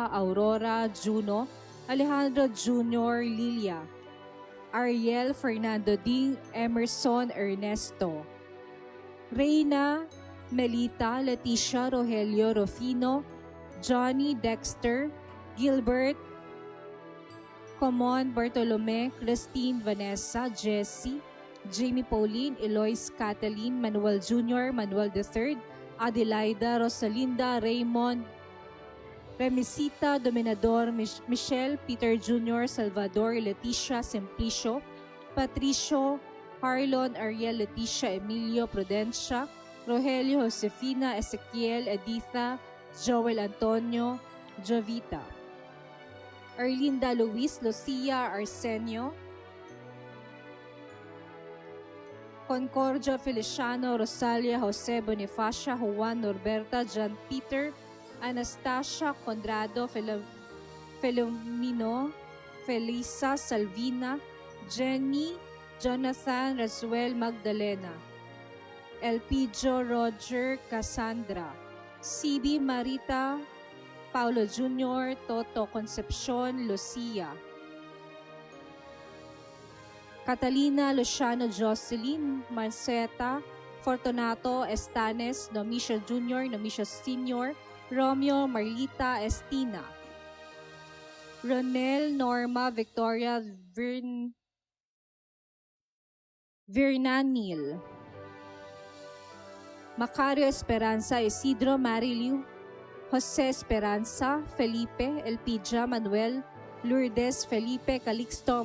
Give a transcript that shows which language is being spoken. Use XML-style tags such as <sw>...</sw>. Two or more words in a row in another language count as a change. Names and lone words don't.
<tl>Aurora, Juno, Alejandro Jr., Lilia, Ariel, Fernando Ding, Emerson, Ernesto, Reina, Melita, Leticia, Rogelio, Rufino, Johnny, Dexter, Gilbert, Comon, Bartolome, Christine, Vanessa, Jessie, Jamie Pauline, Eloise, Kathleen, Manuel Jr., Manuel III, Adelaida, Rosalinda, Raymond, Remisita, Dominador, Michelle, Peter Jr., Salvador, Leticia, Simplicio, Patricio, Harlon, Ariel, Leticia, Emilio, Prudencia, Rogelio, Josefina, Ezequiel, Editha, Joel Antonio, Jovita, Erlinda, Luis, Lucia, Arsenio, Concordia, Feliciano, Rosalia, Jose, Bonifacia, Juan, Norberta, John Peter, Anastasia, Conrado, Felomino, Felisa, Salvina, Jenny, Jonathan Rasuel Magdalena, Elpidio Roger Cassandra, CB Marita Paulo Jr., Toto Concepcion Lucia, Catalina Luciano Jocelyn Marceta Fortunato Estanes Nomisio Jr., Nomisio Sr., Romeo Marlita Estina, Ronel Norma Victoria Vernanil, Macario Esperanza Isidro Mariliu, Jose Esperanza Felipe Elpidia Manuel Lourdes Felipe Calixto</tl>